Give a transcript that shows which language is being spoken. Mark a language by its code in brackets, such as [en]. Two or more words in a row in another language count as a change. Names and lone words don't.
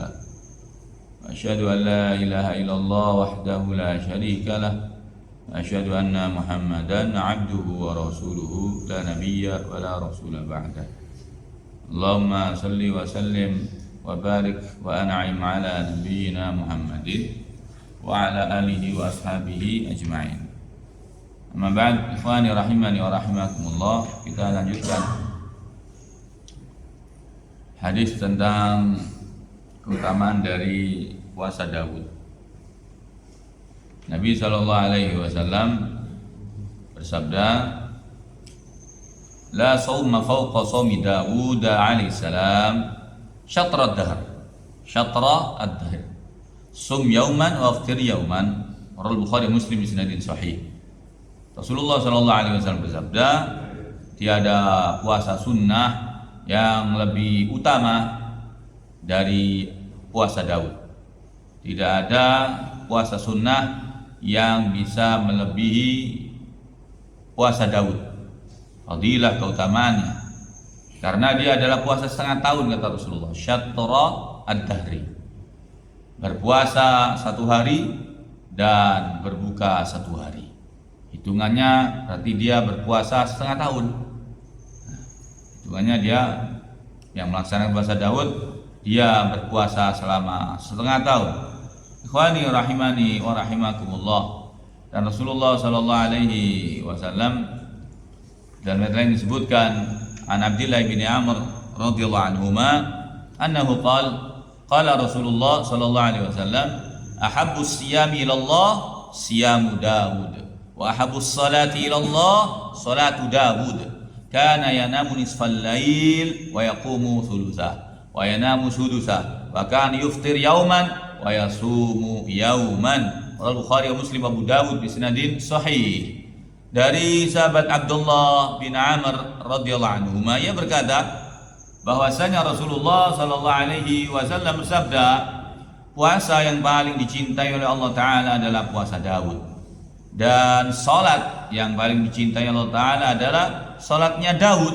[ar] أشهد أن لا إله إلا الله وحده لا شريك له وأشهد أن محمدا عبده ورسوله لا نبي ولا رسول بعد. اللهم صل وسلم وبارك وأنعم على نبينا محمد وعلى آله وأصحابه أجمعين. أما بعد، إخواني رحمني ورحمكم الله, [id] kita lanjutkan hadis tentang keutamaan dari puasa Daud. Nabi SAW bersabda, [ar] لا صوم فوق صوم داود عليه السلام شطر الدهر، شطر الدهر، صم يوما وأفطر يوما. رواه بخاري مسلم بإسناد صحيح. [id] Rasulullah SAW bersabda, tiada puasa sunnah yang lebih utama dari puasa Daud. Tidak ada puasa sunnah yang bisa melebihi puasa Daud. Fadilah keutamaannya, karena dia adalah puasa setengah tahun, kata Rasulullah. [ar] شطر الدهر, [id] berpuasa satu hari dan berbuka satu hari. Hitungannya berarti dia berpuasa setengah tahun. Hitungannya dia yang melaksanakan puasa Daud, dia berpuasa selama setengah tahun. [ar] إخواني رحمني ورحمكم الله. Dan Rasulullah صلى الله عليه وسلم [id] dan lain disebutkan [ar] عن عبد الله بن عمرو رضي الله عنهما أنه قال رسول الله صلى الله عليه وسلم أحب الصيام إلى الله صيام داود وأحب الصلاة إلى الله صلاة داود. كان ينام نصف الليل ويقوم ثلثه وينام سدسه وكان يفطر يوما ويصوم يوما. رواه بخاري ومسلم أبو داود بإسناد صحيح. [id] Dari sahabat Abdullah bin Amr [ar] رضي الله عنه, [id] ia berkata bahwasanya Rasulullah [ar] صلى الله عليه وسلم [id] bersabda, puasa yang paling dicintai oleh Allah Ta'ala adalah puasa Daud, dan salat yang paling dicintai Allah Ta'ala adalah salatnya Daud.